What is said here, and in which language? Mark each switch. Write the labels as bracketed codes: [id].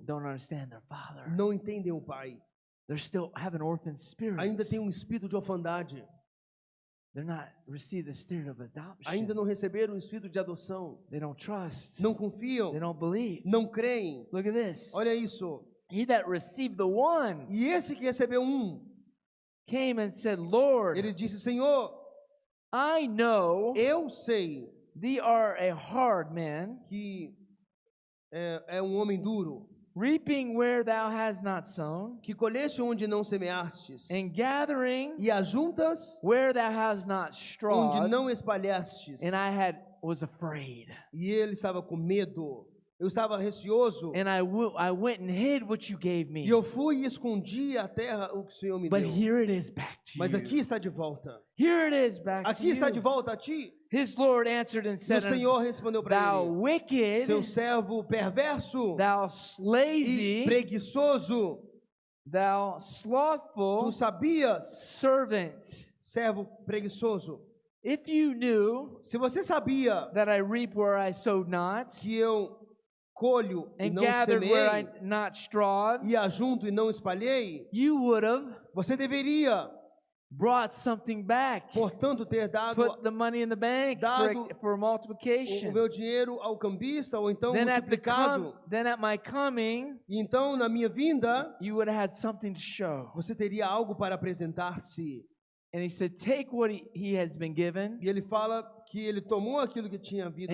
[en] don't understand their Father. [pt] não entendem o Pai. [en] They're still having orphan spirits. [pt] Ainda tem um espírito de orfandade. [en] They're not received the spirit of adoption. [pt] Ainda não receberam um espírito de adoção. [en] They don't trust. [pt] Não confiam, [en] They don't believe. [pt] não creem. [en] Look at this. [pt] Olha isso. [en] he that received the one [pt] E esse que recebeu [en] came and said, Lord, [pt] ele disse: Senhor, [en] I know [pt] eu sei [en] thee are a hard man, [pt] que é um homem duro, [en] reaping where thou hast not sown, [pt] que colheste onde não semeastes, [en] and gathering [pt] e ajuntas [en] where thou hast not [pt] onde [en] strawed. [pt] não espalhastes. [en] And I was afraid, [pt] E ele estava com medo. Eu estava receoso. [en] and I went and hid what you gave me. [pt] E eu fui e escondi a terra o que o Senhor me [en] But [pt] deu. [en] here it is back to [pt] Mas [en] you. [pt] aqui está de volta. [en] Here it is back to [pt] Aqui está de [en] you. [pt] volta a ti. [en] His Lord answered and [pt] E o [en] said, [pt] Senhor respondeu para [en] Thou [pt] ele: [en] wicked, [pt] seu servo perverso [en] thou [pt] e [en] lazy, [pt] preguiçoso, [en] thou [pt] tu [en] slothful [pt] sabias, [en] servant. [pt] servo preguiçoso, [en] If you knew [pt] se você sabia [en] that I reap where I sowed not, [pt] que eu colho e [en] and [pt] não [en] gathered where I [pt] semeei, [en] not strawed, [pt] e ajunto e não espalhei, [en] you would have [pt] você deveria, [en] brought something back, [pt] portanto, ter dado [en] put the money in the bank [pt] dado [en] for [pt] o [en] multiplication. [pt] meu dinheiro ao cambista, ou então [en] Then [pt] multiplicado. [en] at my coming, [pt] E então, na minha vinda, [en] you would have had something to show. [pt] você teria algo para apresentar-se. [en] And he said, take what he has been given [pt] E ele fala que ele tomou aquilo que tinha havido